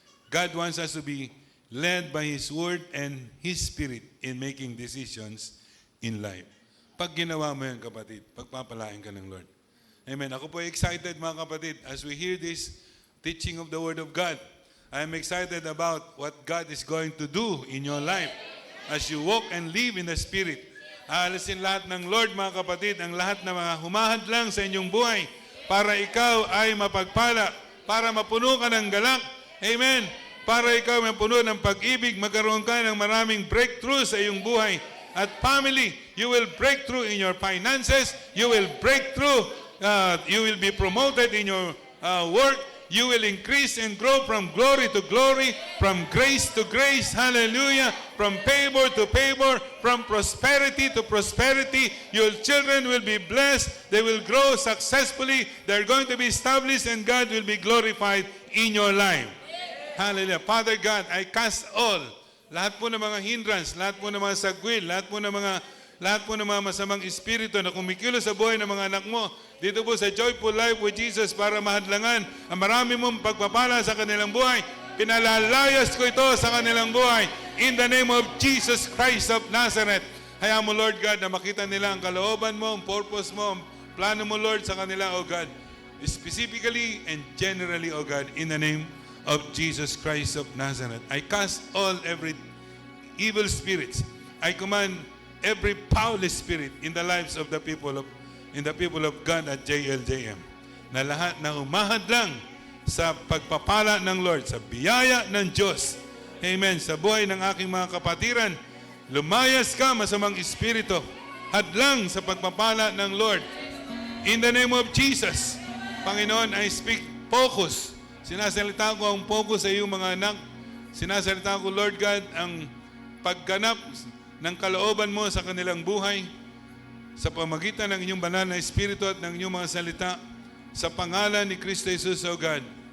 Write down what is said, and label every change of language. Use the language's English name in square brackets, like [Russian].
[English] God wants us to be led by His Word and His Spirit in making decisions in life. [Filipino] Pag ginawa mo yan, kapatid, pagpapalain ka ng Lord. Amen. Ako po excited, mga kapatid, [English] as we hear this teaching of the Word of God. I'm excited about what God is going to do in your life as you walk and live in the Spirit. [Filipino] Aalisin lahat ng Lord, mga kapatid, ang lahat ng mga humahad lang sa inyong buhay para ikaw ay mapagpala, para mapuno ka ng galak. Amen. Para ikaw ay mapuno ng pag-ibig, magkaroon ka ng maraming breakthrough sa iyong buhay. [English] At family, you will break through in your finances, you will break through, you will be promoted in your work, you will increase and grow from glory to glory, from grace to grace, hallelujah, from favor to favor, from prosperity to prosperity. Your children will be blessed, they will grow successfully, they're going to be established, and God will be glorified in your life. Hallelujah. Father God, I cast all, [Filipino] lahat po ng mga hindrance, lahat po ng mga sagwil, lahat po ng mga masamang espiritu na kumikilos sa buhay ng mga anak mo dito po sa Joyful Life with Jesus para mahadlangan ang marami mong pagpapala sa kanilang buhay. Pinalalayas ko ito sa kanilang buhay [English] in the name of Jesus Christ of Nazareth. [Filipino] Hayaan mo, Lord God, na makita nila ang kalooban mo, ang purpose mo, ang plano mo, Lord, sa kanila, O God. [English] Specifically and generally, O God, in the name of Jesus Christ of Nazareth. I cast all every evil spirits. I command every foul spirit in the lives of the people of God at JLJM, [Filipino] na lahat na humahad lang sa pagpapala ng Lord, sa biyaya ng Diyos. [English] Amen. [Filipino] Sa buhay ng aking mga kapatiran, lumayas ka, masamang espiritu, hadlang sa pagpapala ng Lord. [English] In the name of Jesus, Panginoon, I speak focus. [Filipino] Sinasalita ko ang focus sa iyong mga anak. Sinasalita ko, Lord God, ang pagganap ng kalooban mo sa kanilang buhay sa pamagitan ng inyong banal na espiritu at ng inyong mga salita sa pangalan ni Kristo Jesus, O God.